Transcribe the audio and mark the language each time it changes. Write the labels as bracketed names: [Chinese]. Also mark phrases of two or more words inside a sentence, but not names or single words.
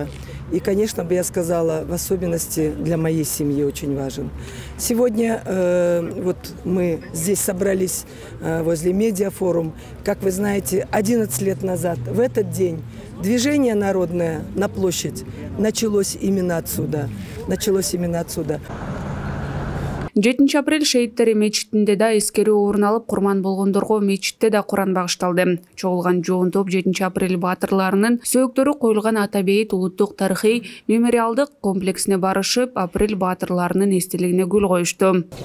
[Russian] И, конечно, бы я сказала, в особенности для моей семьи очень важен. Сегодня вот мы здесь собрались возле медиафорум. Как вы знаете, 11 лет назад, в этот день, движение народное на площадь началось именно отсюда. [Kyrgyz] 7-апрель шейиттери мечитинде да эскерүү орун алып, курман болгондорго мечитте да Куран багышталды. Чогулган жоон топ 7-апрель баатырларынын сөөктөрү коюлган Ата Бейит улуттук тарыхый мемориалдык комплексине барышып, апрель баатырларынын эстелигине гүл коюшту.